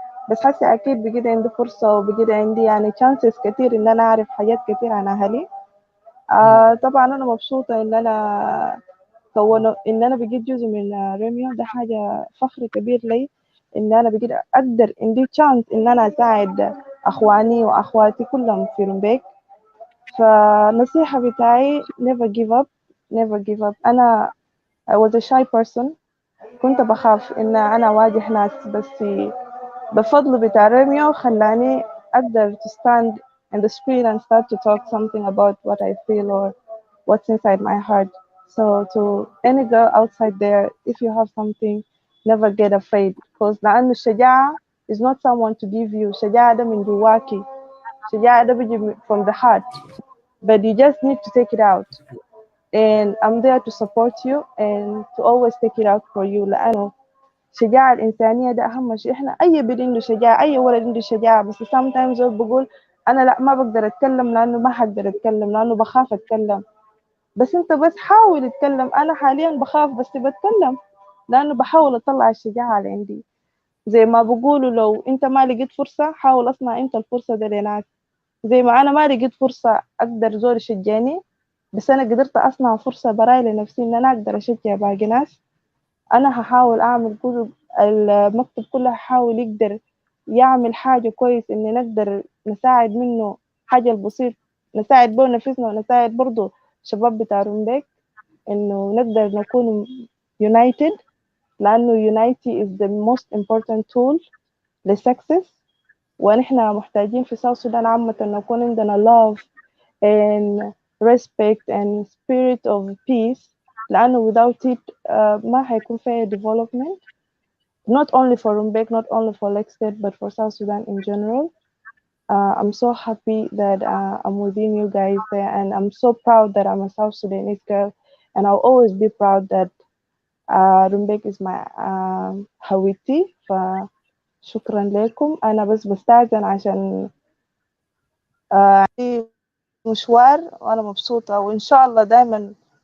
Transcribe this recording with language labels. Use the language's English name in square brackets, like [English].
[Arabic] بس هسه أكيد بقيت عندي فرصة وبقيت عندي يعني chances كتير إن أنا أعرف حاجات كتير عن أهلي. طبعا أنا مبسوطة إن أنا إن أنا بقيت جزء من ريميو. ده حاجة فخر كبير لي إن أنا بقيت أقدر عندي chance إن أنا أساعد أخواني وأخواتي كلهم في رومبيك. فالنصيحة بتاعي [English] never give up, never give up. [Arabic] أنا [English] I was a shy person. [Arabic] كنت بخاف إن أنا أواجه ناس، بس بفضل بتاع ريميو خلاني أقدر [English] to stand in the screen and start to talk something about what I feel or what's inside my heart. So to any girl outside there, if you have something, never get afraid, because [Arabic] لأن الشجاعة [English] is not someone to give you. [Arabic] شجاعة ده من جواكي. شجاعة ده بيجي [English] from the heart, but you just need to take it out. And I'm there to support you and to always take it out for you. [Arabic] لأنه الشجاعة الإنسانية ده أهم شيء. إحنا أي بنت عنده شجاعة، أي ولد عنده شجاعة، بس sometimes هو بقول أنا لا ما بقدر أتكلم لأنه ما حقدر أتكلم لأنه بخاف أتكلم. بس أنت بس حاول أتكلم. أنا حاليا بخاف بس بتكلم لأنه بحاول أطلع الشجاعة اللي عندي. زي ما بقولوا لو أنت ما لقيت فرصة حاول أصنع أنت الفرصة ده لناس. زي ما أنا ما لقيت فرصة أقدر زول يشجعني، بس أنا قدرت أصنع فرصة براي لنفسي إن أنا أقدر أشجع باقي ناس. أنا هحاول أعمل كل المكتب كله هحاول يقدر يعمل حاجة كويس إن نقدر نساعد منه حاجة البسيط، نساعد به نفسنا ونساعد برضو شباب بتاع رومبيك إنه نقدر نكون united. لأنه [English] unity is the most important tool للsuccess. [Arabic] ونحن محتاجين في [English] South Sudan [Arabic] عامة نكون عندنا [English] love and respect and spirit of peace. لأنه without it [Arabic] ما هيكون فيه [English] development, not only for Rumbek, not only for Lake State, but for South Sudan in general. I'm so happy that I'm within you guys there, and I'm so proud that I'm a South Sudanese girl, and I'll always be proud that Rumbek is my هويتي. [Arabic] فشكرا لكم. أنا بس بستأذن عشان عندي مشوار وأنا مبسوطة وإن شاء الله دايما.